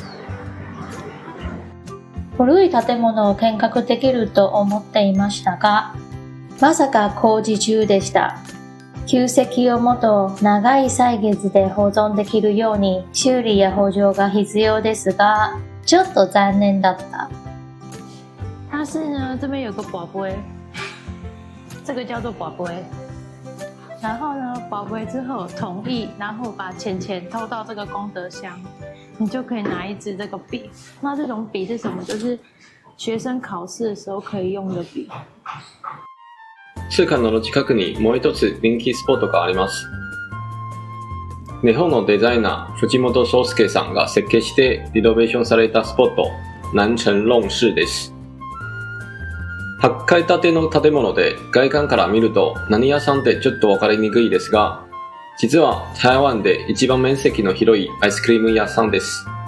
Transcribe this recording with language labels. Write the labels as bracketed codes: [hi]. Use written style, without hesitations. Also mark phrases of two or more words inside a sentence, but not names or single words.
[ja] 古い建物を見学できると思っていましたが、まさか工事中でした。旧跡をもっと長い歳月で保存できるように修理や補助が必要ですが、ちょっと残念だった。 [zh] 它是呢，这边有个宝贝，这个叫做宝贝。然后呢，宝贝之后同意，然后把钱投到这个功德箱，你就可以拿一支这个笔。那这种笔是什么？就是学生考試的時候可以用的筆。 [ja] 通貨の近くにもう一つ人気スポットがあります。日本のデザイナー藤本壮介さんが設計してリノベーションされたスポット、南城弄市です。8階建ての建物で外観から見ると何屋さんってちょっと分かりにくいですが、実は台湾で一番面積の広いアイスクリーム屋さんです。